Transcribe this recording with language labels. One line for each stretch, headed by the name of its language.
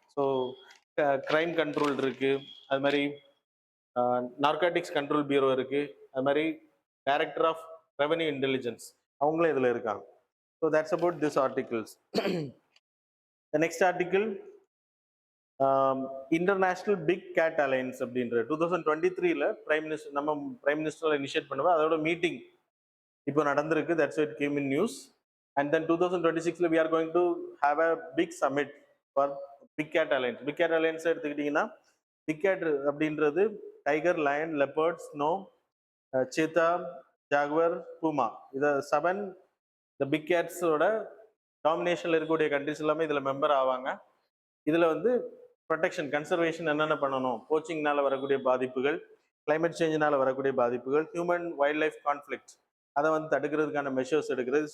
Tamil: So crime control இருக்குது, அது மாதிரி நார்காட்டிக்ஸ் கண்ட்ரோல் பியூரோ இருக்குது, அது மாதிரி டைரக்டர் ஆஃப் ரெவன்யூ இன்டெலிஜென்ஸ் அவங்களும் இதில் இருக்காங்க.
English: So that's about this articles. The next article international big cat alliance
Tamil: அப்படின்ற 2023 நம்ம பிரைம் மினிஸ்டர் இனிஷியேட் பண்ணுவோம். அதோட மீட்டிங் இப்போ நடந்திருக்கு.
English: That's it came in news. And then 2026 we are going to have a big summit for big cat alliance.
Tamil: Big gate alliance எடுத்துக்கிட்டிங்கன்னா big gate அப்படின்றது tiger, line, leopard, snow, சீத்தா, Jaguar, பூமா, இதை 7 இந்த big கேட்ஸோட டாமினேஷனில் இருக்கக்கூடிய countries எல்லாமே இதில் member ஆவாங்க. இதில் வந்து ப்ரொடெக்ஷன், கன்சர்வேஷன் என்னென்ன பண்ணணும், போச்சிங்னால வரக்கூடிய பாதிப்புகள், கிளைமேட் சேஞ்சினால வரக்கூடிய பாதிப்புகள், ஹியூமன் வைல்ட் லைஃப் கான்ஃப்ளிக்ட், அதை வந்து தடுக்கிறதுக்கான மெஷர்ஸ் எடுக்கிறது.